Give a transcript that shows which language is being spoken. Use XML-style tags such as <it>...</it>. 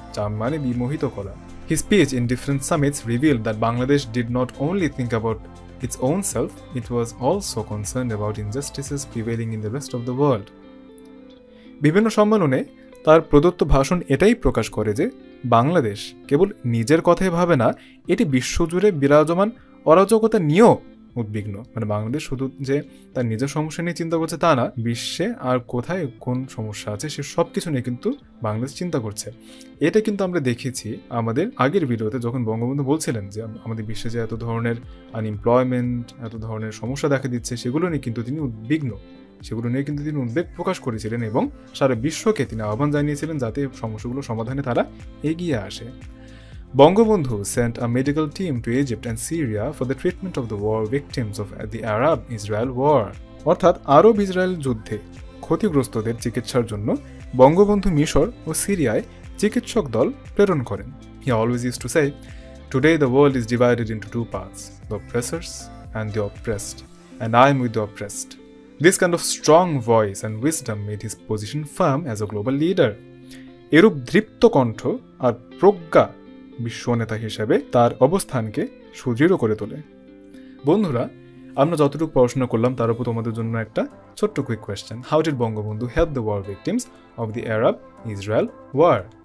<bn>Charm মানে বিমোহিত করা।</bn> <en>His speech in different summits revealed that Bangladesh did not only think about its own self, it was also concerned about injustices prevailing in the rest of the world.</en> <bn>বিভিন্ন সম্মেলনে তার প্রদত্ত ভাষণ এটাই প্রকাশ করে যে বাংলাদেশ কেবল নিজের কথাই ভাবে না, এটি বিশ্বজুড়ে বিরাজমান অরাজকতা নিয়েও উদ্বিগ্ন। মানে বাংলাদেশ শুধু যে তার নিজের সমস্যা নিয়ে চিন্তা করছে তা না, বিশ্বে আর কোথায় কোন সমস্যা আছে সে সব কিছু নিয়ে কিন্তু বাংলাদেশ চিন্তা করছে। এটা কিন্তু আমরা দেখেছি আমাদের আগের ভিডিওতে, যখন বঙ্গবন্ধু বলছিলেন যে আমাদের বিশ্বে যে এত ধরনের আনএমপ্লয়মেন্ট, এত ধরনের সমস্যা দেখা দিচ্ছে সেগুলো নিয়ে কিন্তু তিনি উদ্বিগ্ন, সেগুলো নিয়ে কিন্তু তিনি উদ্বেগ প্রকাশ করেছিলেন এবং সারা বিশ্বকে তিনি আহ্বান জানিয়েছিলেন যাতে সমস্যাগুলো সমাধানে তারা এগিয়ে আসে।</bn> <en>Bangabandhu sent a medical team to Egypt and Syria for the treatment of the war victims of the Arab-Israel war.</en> <bn>অর্থাৎ আরব ইসরায়েল যুদ্ধে ক্ষতিগ্রস্তদের চিকিৎসার জন্য বঙ্গবন্ধু মিশর ও সিরিয়ায় চিকিৎসক দল প্রেরণ করেন।</bn> <en>He always used to say, "Today the world is divided into two parts, the oppressors and the oppressed, and I am with the oppressed." This kind of strong voice and wisdom made his position firm as a global leader.</en> <bn>এরূপ দৃপ্ত কণ্ঠ আর প্রজ্ঞা বিশ্ব নেতা হিসেবে তার অবস্থানকে সুদৃঢ় করে তোলে। বন্ধুরা, আমরা যতটুকু পড়াশোনা করলাম তার উপর তোমাদের জন্য একটা ছোট্ট quick question.</bn> <en>How did Bangabandhu help the war victims of the Arab Israel war?</en>